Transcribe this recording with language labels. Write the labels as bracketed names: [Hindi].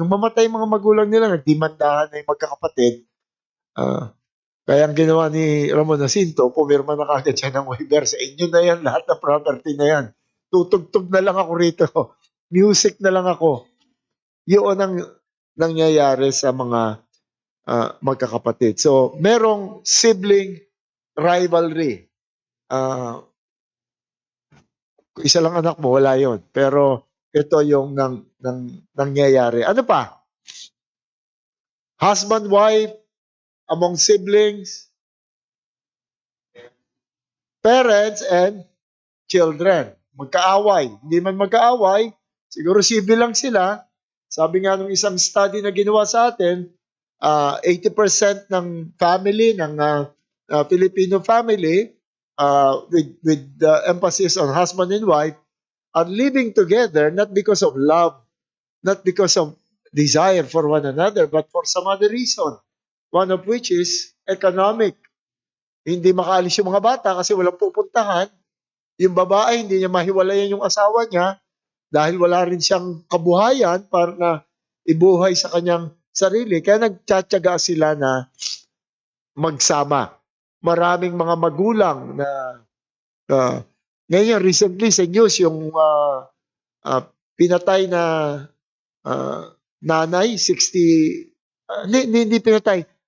[Filipino] Nung mamatay mga magulang nila, nagdimandahan na yung magkakapatid. Kaya ang ginawa ni Ramon Jacinto, pumirma na kagad siya ng waiver. Sa inyo na yan, lahat ng property na yan. Tutugtog na lang ako rito. Music na lang ako. Yun ang nangyayari sa mga magkakapatid. [English] So, [Filipino] merong [English] sibling rivalry. [Filipino] Isa lang anak mo, wala yon. Pero ito yung nangyayari. Ano pa? [English] Husband, wife, among siblings, parents, and children. [Filipino] Magkaaway. Hindi man magkaaway, siguro civil lang sila. Sabi nga nung isang study na ginawa sa atin, 80% ng family, ng Filipino family, [English] with the emphasis on husband and wife, are living together not because of love, not because of desire for one another, but for some other reason. One of which is economic. [Filipino] Hindi makaalis yung mga bata kasi walang pupuntahan. Yung babae, hindi niya mahiwalayan yung asawa niya dahil wala rin siyang kabuhayan para na ibuhay sa kanyang sarili. Kaya nagtsatsaga sila na magsama. Maraming mga magulang na ngayon recently sa news yung pinatay na nanay 60 hindi pinatay.